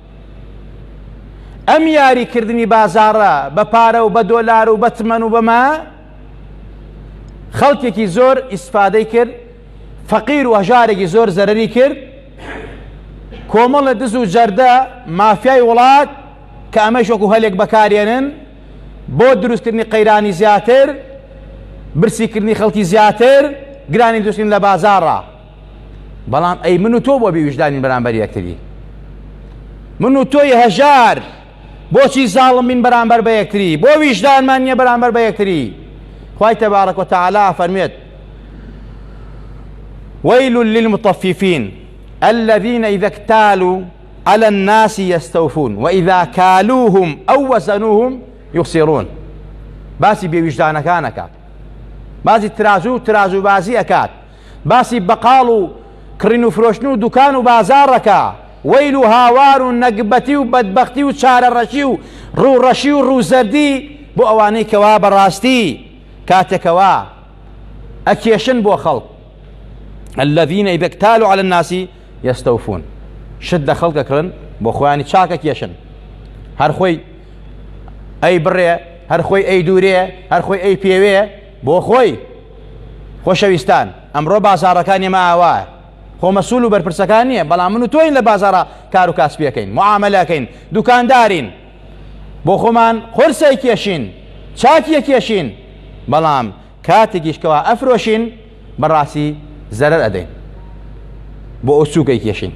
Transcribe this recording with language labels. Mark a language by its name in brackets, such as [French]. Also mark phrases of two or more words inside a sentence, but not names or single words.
[Central Kurdish] ئەم یاریکردنی بازارە بە پارە و بە دۆلار و بە تمەن و بەما خەڵکێکی زۆر ئیسفادەی کرد، فەقیر و هەژارێکی زۆر زەرەری کرد، کۆمەڵە دز و جەردە مافیای وڵات کە ئەمەش وەکو هەلێک بەکارێنن بۆ دروستکردنی قەیرانی زیاتر، برسیکردنی خەڵکی زیاتر، گرانی دروستکردن لە بازاڕە. بەڵام ئەی من و تۆ بۆ بێویژدانین بەرامبەر یەکتری، من و تۆی هەژار بۆچی زاڵم بین بەرامبەر بە یەکتری، بۆ ویژدانمان نییە بەرامبەر بە یەکتری. خوای تەبارەک وتەعالا فەرمێت [Arabic] ويل للمطففين الذين إذا اكتالوا على الناس يستوفون وإذا كالوهم أو وزنوهم يخسرون. [Central Kurdish] باسی بێویژدانەکان ئەکات، باسی ترازو بازی ئەکات، باسی بەقاڵ و کڕین و فرۆشتن و دوکان و بازاڕەکە، وەیل و هاوار و نەگبەتی و بەدبەختی و چارەڕەشی و ڕووڕەشی و ڕووزەردی بۆ ئەوانەی کەوا بەڕاستی کاتێکەوە ئەکێشن بۆ خەڵک. [Arabic] الذين إذا اكتالوا على الناس يستوفون. [Central Kurdish] شت لە خەڵک ئەکڕن بۆ خۆیانی چاکە کێشن، هەر خۆی ئەی بڕێ، هەر خۆی ئەی دوورێ، هەر خۆی ئەی پێوێ بۆ خۆی. خۆشەویستان، ئەمڕۆ بازاڕەکان ئێمە ئاوایە، خۆ مەسوول و بەرپرسەکان نییە، بەڵام من و تۆین لە بازاڕە کار و کاسبیەکەین، معاملەکەین، دوکاندارین، بۆ خۆمان قورسەی کێشین، چاکیە کێشین، بەڵام کاتێکیشکەوە ئەفرۆشین بەڕاستی زەرەر ئەدەین بۆ ئەو سووکەی کێشین.